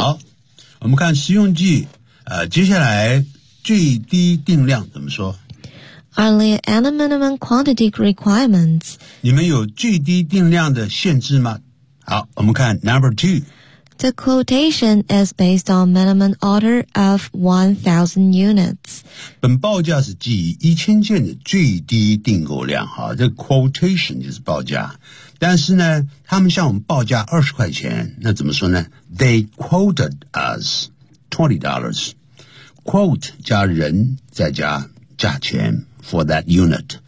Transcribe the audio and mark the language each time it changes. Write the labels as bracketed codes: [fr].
[zh] 好，我们看实用句，接下来最低定量怎么说 [en] ？Are there any minimum quantity requirements? [zh] 你们有最低定量的限制吗？好，我们看 number 2。 [en] The quotation is based on minimum order of 1,000 units. [zh] 本报价是基于1000件的最低订购量。这 quotation 就是报价。但是呢，他们向我们报价20块钱，那怎么说呢？ [en] They quoted us $20. Quote [zh] 加人再加价钱 [en] for that unit.